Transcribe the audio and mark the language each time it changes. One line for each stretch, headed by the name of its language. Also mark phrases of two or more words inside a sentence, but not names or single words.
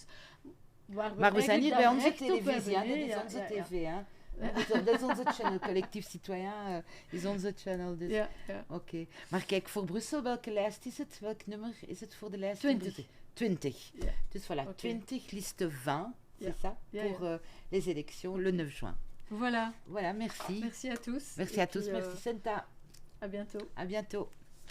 Dutch: Maar we zijn hier bij onze recht op televisie, hè? hebben. Dit is Ja, onze ja, ja. tv. Hè? Dat is onze channel, Collectief Citoyen is onze channel. Dus. Ja, ja. Oké. Maar kijk, voor Brussel, welke lijst is het? Welk nummer is het voor de lijst? 20. 20. Ja. Dus voilà, Oké. 20,
French: liste 20,
Dutch: Ja.
French: c'est ça,
Dutch: Ja,
French: pour les élections le 9 juin. Voilà. Voilà, merci. Merci à tous. Merci Et à tous, puis, merci Senta. À bientôt. À bientôt.